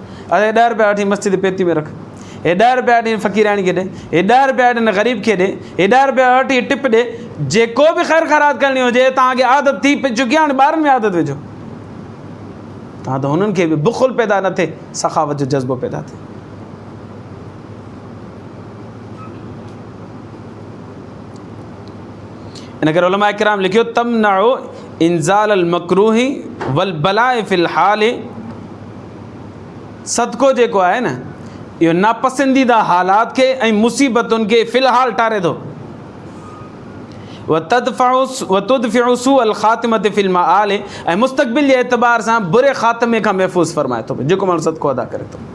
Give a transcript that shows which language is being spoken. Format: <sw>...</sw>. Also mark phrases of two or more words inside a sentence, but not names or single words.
<sd>अरे 10 रुपया वठी मस्जिद पेती में रख, हे 10 रुपया वठी फ़क़ीराणी खे ॾे, हे 10 रुपया वठी ग़रीब खे ॾे, हे 10 रुपया वठी टिप ॾे, जेको बि ख़ैर ख़ैरात करणी हुजे तव्हांखे आदत थी चुकी आहे, हाणे ॿारनि में आदत विझो, तव्हां त हुननि खे बि बुख़ुल पैदा न थिए, सखावत जो जज़्बो पैदा थिए। इन करे उलमा इकराम लिखियो,</sd> <ar>تمنع إنزال المكروه والبلاء في الحال,</ar> <sd>सदको जेको आहे न इहो नापसंदीदा हालात खे ऐं मुसीबतुनि खे फ़िलहाल टारे थो।</sd> <ar>وتدفع سوء الخاتمة في المآل,</ar> <sd>ऐं मुस्तक़बिल जे एतबार सां बुरे ख़ात्मे खां महफ़ूज़ फरमाए थो जेको माण्हू सदको अदा करे थो।</sd>